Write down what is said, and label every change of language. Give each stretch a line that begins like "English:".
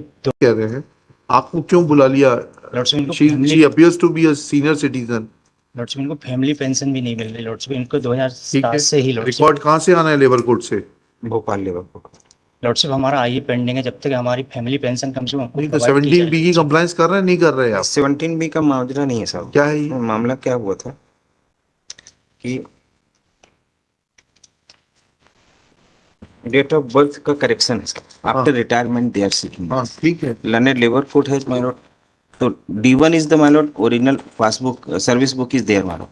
Hindi: कह रहे हैं आपको क्यों बुला लिया?
English: She appears to be a senior citizen.
Hindi: Lordship इनको फैमिली पेंशन भी नहीं मिल रही लॉर्डशिप, इनको 2007 से ही रिकॉर्ड कहाँ से आना है लेबर कोर्ट से? Bhopal labour court. लॉर्डशिप हमारा आई पेंडिंग है, जब तक हमारी फैमिली पेंशन कम से कम। नहीं तो 17B की कंप्लायंस कर रहे हैं नहीं कर रहे आप? 17B का मामला नहीं है साहब। क्या है ये मामला? क्या हुआ था कि डेट ऑफ बर्थ का करेक्शन है
English: After retirement they are seeking.
Hindi: हाँ ठीक है।
English: Learned labour court has my lord, तो D1 is the my lord original passbook service book is there my lord.